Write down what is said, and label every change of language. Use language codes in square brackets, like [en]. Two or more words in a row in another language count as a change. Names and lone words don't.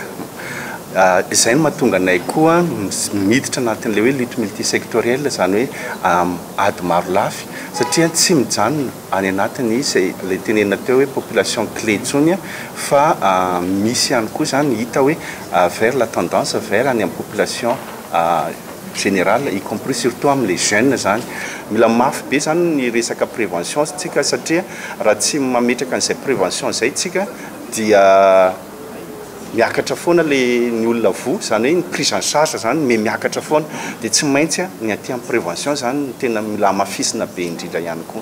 [mg] Izay no mahatonga anay koa miditra anatin'ilay hoe [fr] lutte multisectorielle [mg] zany hoe ady maro lafy satria tsy mijanona any anatiny izay ilay tenena teo hoe [fr] population clé [mg] ntsony fa misy ihany koa zany hita hoe [fr] vers la tendance vers [mg] any amin'ny [fr] population générale y compris surtout [mg] amin'ilay jeunes zany. Mila mafy be zany ny resaka prévention tsika satria raha tsy mametraka an'izay prévention zay tsika dia miakatra foana le ny olona vo zany hoe ny [fr] prise en charge [mg] zany miakatra foana dia tsy maintsy ny aty amin'ny prévention zany tena mila mafisina be indrindra ihany koa.